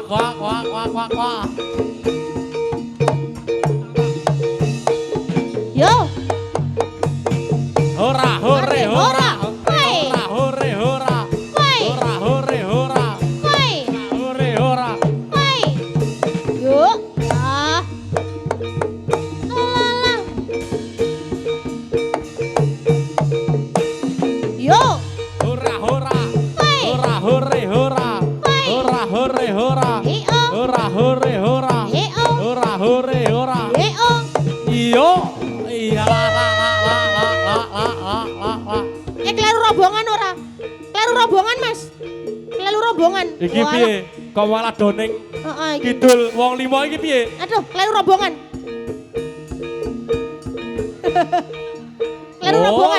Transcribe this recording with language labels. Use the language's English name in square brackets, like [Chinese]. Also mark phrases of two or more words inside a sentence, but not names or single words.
[Javanese] yo Hora. Hore, hora. Hoi. Hora. Hoi. Hora. Hoi. Hora. Hoi. Yuk. Ah. Alah. Yuk. Hora. Hoi. Hora. Hoi. Hora. Hei-o. Hora. Hei-o. Hora. Hei-o. Iyo. Iya la. Kleru rombongan ora? Kleru rombongan, Mas. Kleru rombongan. Iki piye? Kok malah doneng Heeh, iki. kidul wong lima iki piye? Aduh, kleru rombongan. Kleru rombongan.